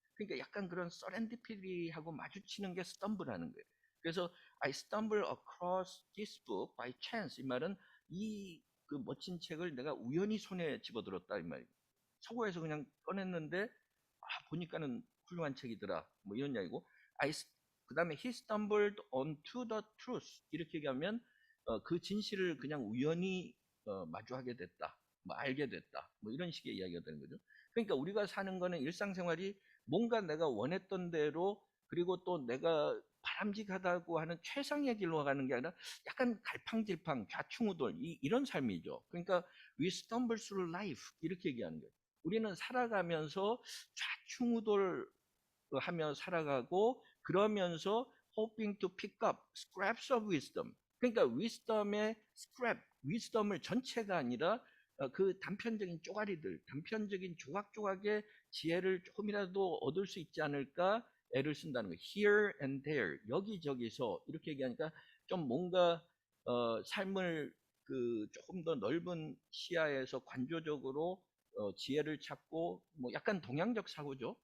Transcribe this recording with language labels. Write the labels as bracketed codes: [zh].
[ko] 그러니까 약간 그런 serendipity하고 마주치는 게 stumble하는 거예요. 그래서 [en] I stumble across this book by chance. [ko] 이 말은 그 멋진 책을 내가 우연히 손에 집어들었다 이 말이에요. 서고에서 그냥 꺼냈는데 보니까는 훌륭한 책이더라. 뭐 이런 이야기고. 그 다음에 [en] he stumbled onto the truth. [ko] 이렇게 얘기하면 그 진실을 그냥 우연히 마주하게 됐다. 뭐 알게 됐다. 뭐 이런 식의 이야기가 되는 거죠. 그러니까 우리가 사는 거는 일상생활이 뭔가 내가 원했던 대로 그리고 또 내가 바람직하다고 하는 최상의 길로 가는 게 아니라 약간 갈팡질팡 좌충우돌 이런 삶이죠. 그러니까 [en] we stumble through life [ko] 이렇게 얘기하는 거예요. 우리는 살아가면서 좌충우돌 하며 살아가고 그러면서 [en] hoping to pick up scraps of wisdom. [ko] 그러니까 wisdom의 scrap, wisdom을 전체가 아니라 그 단편적인 쪼가리들, 단편적인 조각조각의 지혜를 조금이라도 얻을 수 있지 않을까 애를 쓴다는 거예요. [en] Here and there, [ko] 여기저기서 이렇게 얘기하니까 좀 뭔가 삶을 조금 더 넓은 시야에서 관조적으로 지혜를 찾고 뭐 약간 동양적 사고죠.